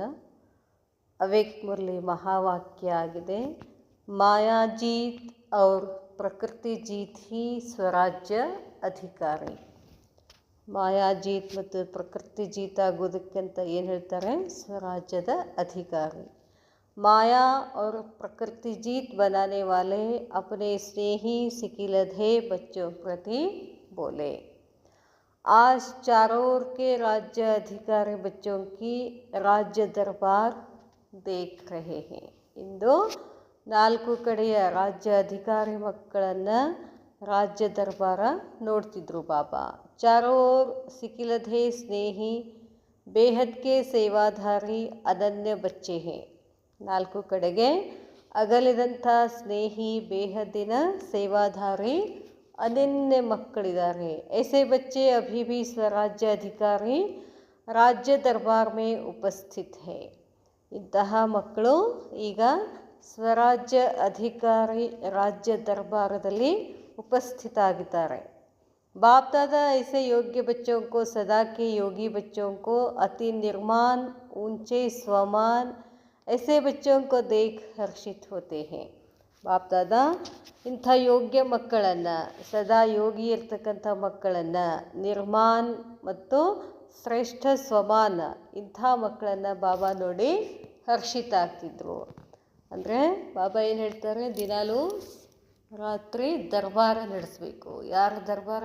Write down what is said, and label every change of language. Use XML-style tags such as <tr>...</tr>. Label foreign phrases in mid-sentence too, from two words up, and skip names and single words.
<kn>ಅವ್ಯಕ್ತ ಮುರಳಿ ಮಹಾವಾಕ್ಯ ಆಗಿದೆ,</kn> <hi>माया जीत और प्रकृति जीत ही स्वराज्य अधिकारी.</hi> <kn>ಮಾಯಾ ಜೀತ್ ಮತ್ತು ಪ್ರಕೃತಿ ಜೀತ್ ಆಗೋದಕ್ಕಂತ ಏನು ಹೇಳ್ತಾರೆ? ಸ್ವರಾಜ್ಯದ ಅಧಿಕಾರಿ.</kn> <hi>माया और प्रकृति जीत बनाने वाले अपने स्नेही सिकिलधे बच्चों प्रति बोले। आज चारों ओर के राज्य अधिकारी बच्चों की राज्य दरबार देख रहे हैं.</hi> <kn>इंदु ನಾಲ್ಕು ಕಡೆಯ ರಾಜ್ಯ ಅಧಿಕಾರಿ ಮಕ್ಕಳನ್ನು ರಾಜ್ಯ ದರ್ಬಾರ ನೋಡ್ತಿದ್ರು ಬಾಬಾ.</kn> <hi>चारों ओर सिकिलधे स्नेही बेहद के सेवाधारी अनन्य बच्चे हैं.</hi> <kn>ನಾಲ್ಕು ಕಡೆಗೆ ಅಗಲಿದಂಥ ಸ್ನೇಹಿ ಬೇಹದ್ದಿನ ಸೇವಾಧಾರಿ ಅನನ್ಯ ಮಕ್ಕಳಿದ್ದಾರೆ.</kn> <hi>ऐसे बच्चे अभी भी स्वराज्य अधिकारी राज्य दरबार में उपस्थित है.</hi> <kn>ಇಂತಹ ಮಕ್ಕಳು ಈಗ ಸ್ವರಾಜ್ಯ ಅಧಿಕಾರಿ ರಾಜ್ಯ ದರ್ಬಾರದಲ್ಲಿ ಉಪಸ್ಥಿತ ಆಗಿದ್ದಾರೆ.</kn> <hi>बाप दादा ऐसे योग्य बच्चों को सदा के योगी बच्चों को अति निर्माण ऊंचे स्वमान ऐसे बच्चों को देख हर्षित होते हैं.</hi> <kn>बाप दादा ಇಂಥ ಯೋಗ್ಯ ಮಕ್ಕಳನ್ನು, ಸದಾ ಯೋಗಿ ಇರ್ತಕ್ಕಂಥ ಮಕ್ಕಳನ್ನು, ನಿರ್ಮಾನ್ ಮತ್ತು ಶ್ರೇಷ್ಠ ಸ್ವಮಾನ ಇಂಥ ಮಕ್ಕಳನ್ನು ಬಾಬಾ ನೋಡಿ ಹರ್ಷಿತ ಆಗ್ತಿದ್ರು. ಅಂದರೆ ಬಾಬಾ ಏನು ಹೇಳ್ತಾರೆ? ದಿನಾಲೂ ರಾತ್ರಿ ದರ್ಬಾರ ನಡೆಸಬೇಕು. ಯಾರ ದರ್ಬಾರ?</kn>